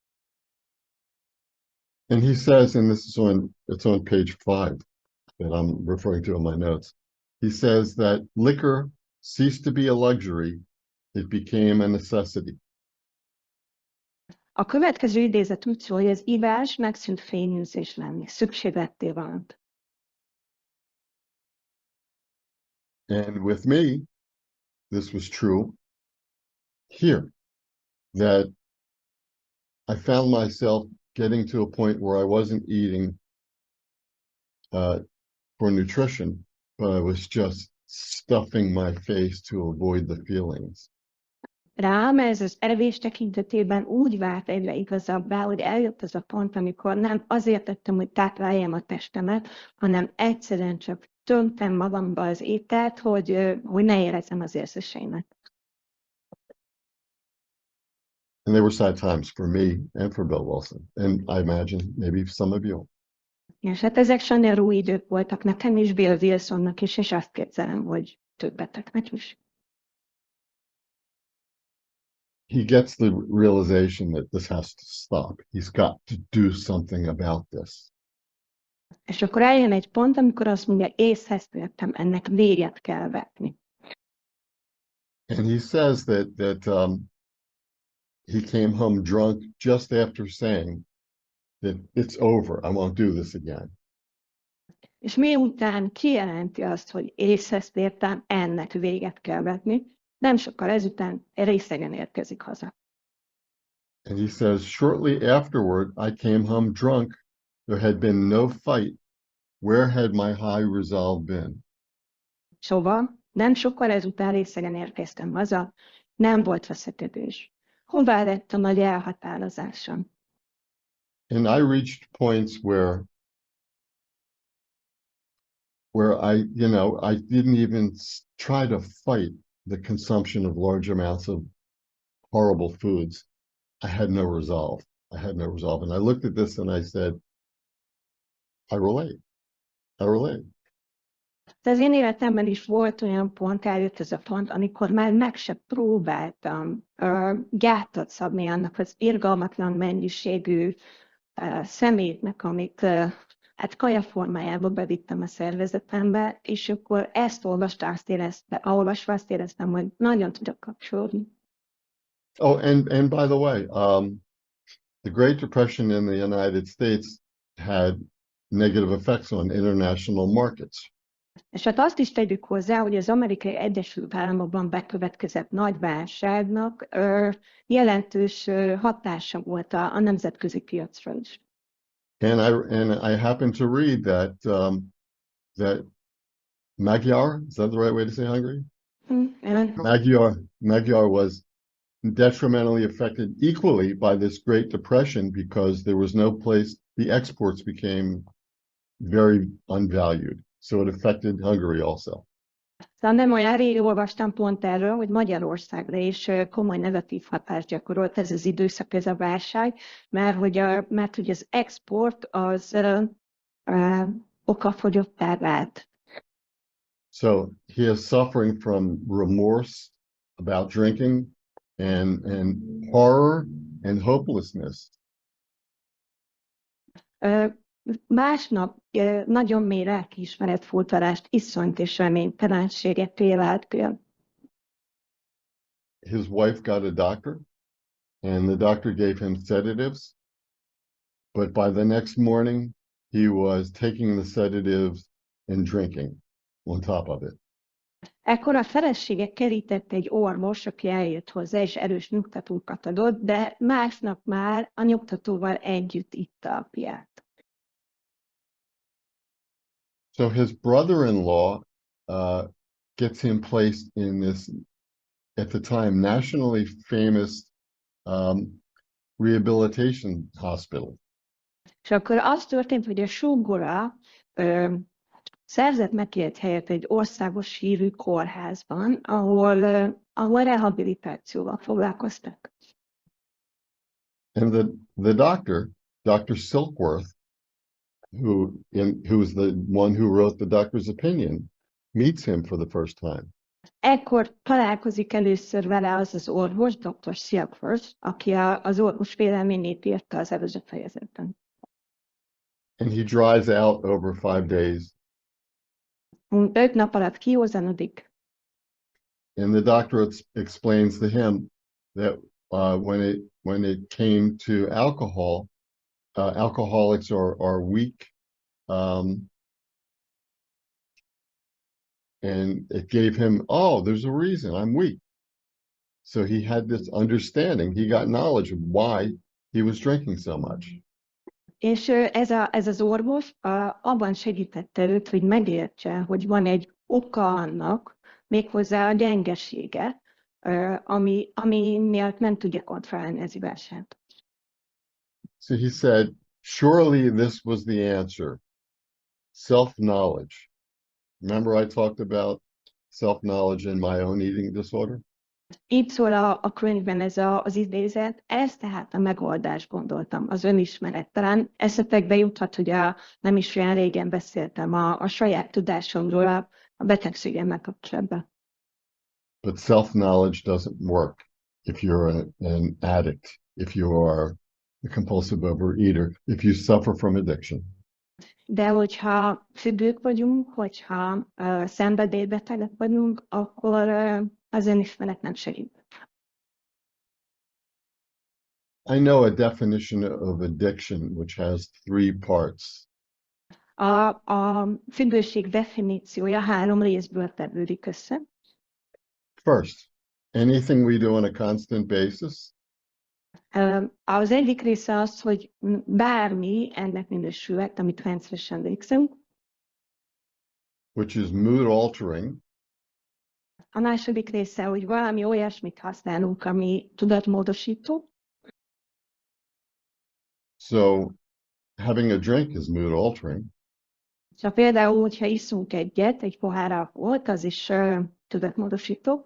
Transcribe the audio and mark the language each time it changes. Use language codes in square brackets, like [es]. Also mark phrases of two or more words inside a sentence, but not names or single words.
[en] And he says, and it's on page 5 that I'm referring to in my notes. He says that liquor ceased to be a luxury, it became a necessity. [hu] A következő idézet úgy szól, hogy az ivás megszűnt fényűzés lenni, szükségletté vált. [en] And with me, this was true here, that I found myself getting to a point where I wasn't eating for nutrition, but I was just stuffing my face to avoid the feelings. [hu] Rám ez az evés tekintetében úgy vált egyre igazabbá, hogy eljött az a pont, amikor nem azért tettem, hogy tápláljam a testemet, hanem egyszerűen csak tömtem magamba az ételt, hogy ne érezzem az érzéseimet. [en] And they were sad times for me and for Bill Wilson, and I imagine maybe some of you. [hu] És hát ezek sajnáló idők voltak nekem is, Bill Wilsonnak is, és azt képzelem, hogy többeteknek is. [en] He gets the realization that this has to stop. He's got to do something about this. [hu] És akkor eljön egy pont, amikor azt mondja, észhez tértem, ennek véget kell vetni. [en] And he says that he came home drunk just after saying that it's over, I won't do this again. [hu] És miután kijelenti azt, hogy észhez tértem, ennek véget kell vetni, nem sokkal ezután részegen érkezik haza. [en] And he says, shortly afterward, I came home drunk. There had been no fight. Where had my high resolve been? [hu] Szóval nem sokkal ezután részegen érkeztem haza, nem volt veszekedés. Hová lett a nagy elhatározásom? [en] And I reached points where I didn't even try to fight the consumption of large amounts of horrible foods. I had no resolve. And I looked at this and I said, I relate. [hu] De az én életemben is volt olyan pont, eljött ez a pont, amikor már meg se próbáltam gátat szabni annak az irgalmatlan mennyiségű szemétnek, amit hát kaja formájába bevittem a szervezetembe, és akkor ezt olvasva azt éreztem, hogy nagyon tudok kapcsolódni. [en] Oh, and by the way, the Great Depression in the United States had negative effects on international markets. [hu] És hát azt is tegyük hozzá, hogy az Amerikai Egyesült Államokban bekövetkezett nagy válságnak jelentős hatása volt a nemzetközi piacra is. [en] And I happened to read that Magyar, is that the right way to say Hungary? Magyar was detrimentally affected equally by this Great Depression because there was no place, the exports became very unvalued. So it affected Hungary also. [hu] Szóval nem olyan rég olvastam pont erről, hogy Magyarországra is komoly negatív hatást gyakorolt ez az időszak, ez a válság, mert hogy az export az okafogyottá vált. [en] So he is suffering from remorse about drinking and horror and hopelessness. [hu] Másnap nagyon mély lelkiismeretfurdalást,isszonyt és reménytelenséget él át. [en] His wife got a doctor, and the doctor gave him sedatives, but by the next morning he was taking the sedatives and drinking on top of it. [hu] Ekkor a felesége kerített egy orvos, aki eljött hozzá, és erős nyugtatókat adott, de másnap már a nyugtatóval együtt itta a piát. [en] So his brother-in-law gets him placed in this, at the time, nationally famous rehabilitation hospital. [hu] És akkor az történt, hogy a sógora szerzett neki egy helyet egy országos hírű kórházban, ahol rehabilitációval foglalkoztak. [en] And the doctor, Dr. Silkworth, who's the one who wrote the doctor's opinion, meets him for the first time. [hu] Ekkor találkozik először vele az orvos, Dr. Silkworth, aki az orvos véleményét írta az előző fejezetben. [en] And he dries out over 5 days. [hu] 5 nap alatt kiózanodik. [en] And the doctor explains to him that when it came to alcohol, alcoholics are weak, and it gave him, oh, there's a reason, I'm weak. So he had this understanding, he got knowledge of why he was drinking so much. [hu] És ez az orvos abban segítette őt, hogy megértse, hogy van egy oka annak, méghozzá a gyengesége, ami miatt nem tudja kontrollálni az ivását. [en] So he said, surely this was the answer. Self-knowledge. Remember I talked about self-knowledge in my own eating disorder? [hu] Így szól a könyvben ez az idézet, ez tehát a megoldás, gondoltam, az önismeret. Talán eszetekbe juthat, hogy nem is olyan régen beszéltem a saját tudásomról a betegségemmel kapcsolatban. [en] But self-knowledge doesn't work if you're an addict, if you are a compulsive overeater, if you suffer from addiction. [hu] De hogyha függők vagyunk, hogyha szenvedélybetegek vagyunk, akkor az önismeret nem segít. [en] I know a definition of addiction which has 3 parts. [hu] A függőség definíciója 3 részből tevődik össze. [en] First, anything we do on a constant basis. [hu] Az egyik része az, hogy bármi ennek minősülhet, amit rendszeresen végzünk. [en] Which is mood altering. [hu] A második része, hogy valami olyasmit használunk, ami tudatmódosító. [en] So having a drink is mood altering. [hu] Szóval például, hogyha iszunk egy pohár alkoholt, az is tudatmódosító.